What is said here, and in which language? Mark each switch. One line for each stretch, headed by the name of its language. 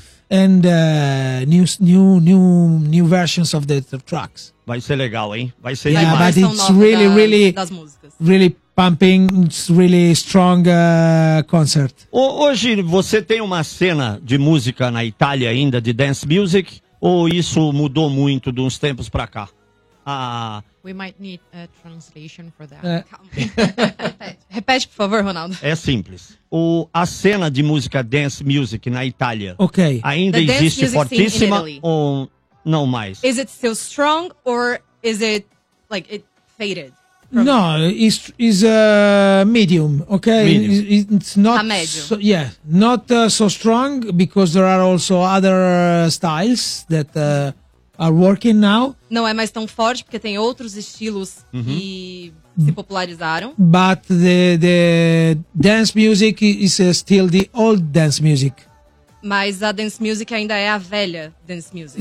English: And new versions of the tracks.
Portuguese: Vai ser legal, hein? Vai ser demais.
English: But it's really, really, really pumping, it's really strong concert.
Portuguese: Hoje você tem uma cena de música na Itália ainda, de dance music? Ou isso mudou muito de uns tempos pra cá?
English: We might need a translation for that.
Portuguese: Repete, por favor, Ronaldo. É simples. A cena de música dance music na Itália. Ok. Ainda existe fortíssima ou não mais?
English: Is it still strong or is it like it faded? No, it's a medium, okay? Medium. It's not a medium. So, yeah, not so strong because there are also other styles that are working now.
Portuguese: Não é mais tão forte porque tem outros estilos que se popularizaram.
English: But the dance music is still the old dance music.
Portuguese: Mas a dance music ainda é a velha dance music.